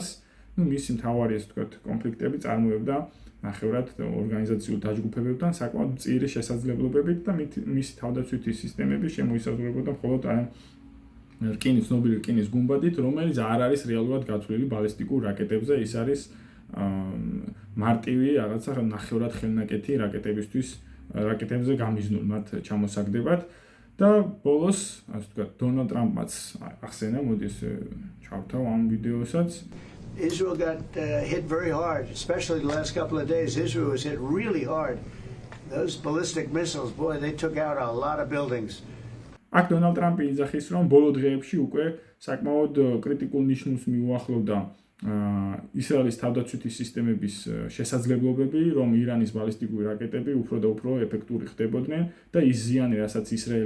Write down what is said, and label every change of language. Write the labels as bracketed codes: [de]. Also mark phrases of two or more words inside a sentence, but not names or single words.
[ka] მისი მთავარი ასე ვთქვათ, კონფლიქტები წარმოებდა ნახევრად ორგანიზაციულ დაჯგუფებებთან საკმაოდ მწირი შესაძლებლობებით და მისი თავდაცვითი სისტემები შემოისაზღვრებოდა მხოლოდ აი ცნობილი რკინის გუმბათით, რომელიც არ არის რეალურად გათვლილი ბალისტიკურ რაკეტებზე, ის არის მარტივი რაღაცა ნახევრად ხელნაკეთი რაკეტებზე გამიზნულ მათ ჩამოსაგდებად და ბოლოს, ასე ვთქვათ, დონალდ ტრამპმაც ახსენა, მოდი ეს ჩავთავ ამ ვიდეოსაც. [en] Israel got hit very hard, especially the last couple of days. Israel was hit really hard. Those ballistic missiles, boy, they took out a lot of buildings. [ka] აქ დონალდ ტრამპი იძახის, რომ ბოლო დღეებში უკვე საკმაოდ კრიტიკულ ნიშნულს მიუახლოვდა ისრაელის თავდაცვითი სისტემების შესაძლებლობები, რომ ირანის ბალისტიკური რაკეტები უფრო და უფრო ეფექტური ხდებოდნენ და ის ზიანი, რასაც ისრაელი